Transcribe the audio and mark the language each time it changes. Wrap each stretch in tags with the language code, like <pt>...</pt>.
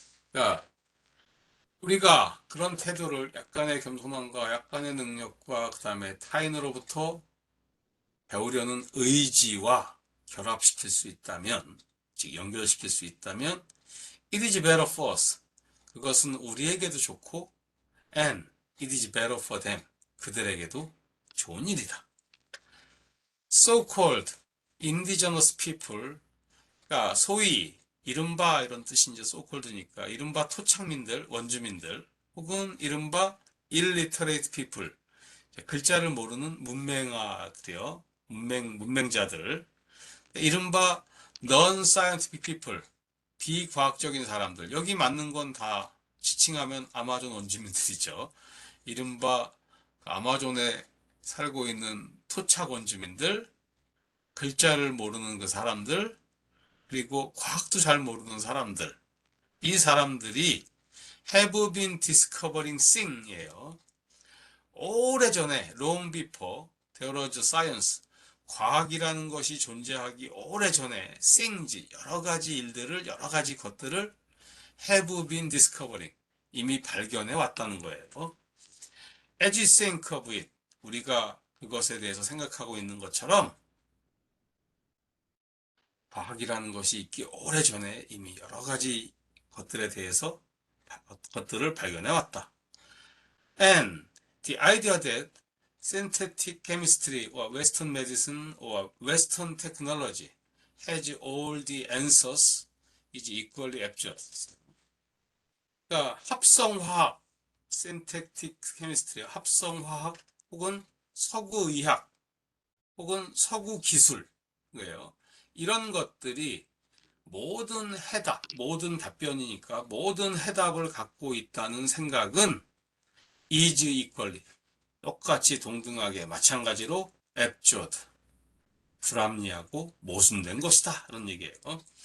<ko>그러니까 우리가 그런 태도를 약간의 겸손함과 약간의 능력과 그다음에 타인으로부터 배우려는 의지와 결합시킬 수 있다면, 즉 연결시킬 수 있다면</ko> <en>it is better for us.</en> <ko>그것은 우리에게도 좋고</ko> <en>and it is better for them.</en> <ko>그들에게도 좋은 일이다.</ko> <en>So-called indigenous people,</en> <ko>그러니까 소위 이른바 이런 뜻이 이제 so-called니까 이른바 토착민들, 원주민들 혹은 이른바</ko> <en>illiterate people,</en> <ko>글자를 모르는 문맹아들이요. 문맹자들. 이른바</ko> <en>non-scientific people,</en> <ko>비과학적인 사람들. 여기 맞는 건 다 지칭하면 아마존 원주민들이죠. 이른바 아마존에 살고 있는 토착 원주민들, 글자를 모르는 그 사람들, 그리고 과학도 잘 모르는 사람들. 이 사람들이</ko> <en>have been discovering thing이에요.</en> <ko>오래전에</ko> <en>long before there was science,</en> <ko>과학이라는 것이 존재하기 오래전에 things, 여러 가지 것들을</ko> <en>have been discovering,</en> <ko>이미 발견해 왔다는 거예요.</ko> <en>As you think of it,</en> <ko>우리가 그것에 대해서 생각하고 있는 것처럼 과학이라는 것이 있기 오래전에 이미 여러 가지 것들에 대해서 것들을 발견해 왔다.</ko> <en>And the idea that synthetic chemistry or Western medicine or Western technology has all the answers is equally absurd.</en> <ko>그러니까 합성화학, synthetic chemistry, 합성화학 혹은 서구의학 혹은 서구기술이에요. 이런 것들이 모든 답변이니까 모든 해답을 갖고 있다는 생각은</ko> <en>is equally,</en> <ko>똑같이 동등하게 마찬가지로 absurd, 불합리하고 모순된 것이다. 이런 얘기예요.</ko>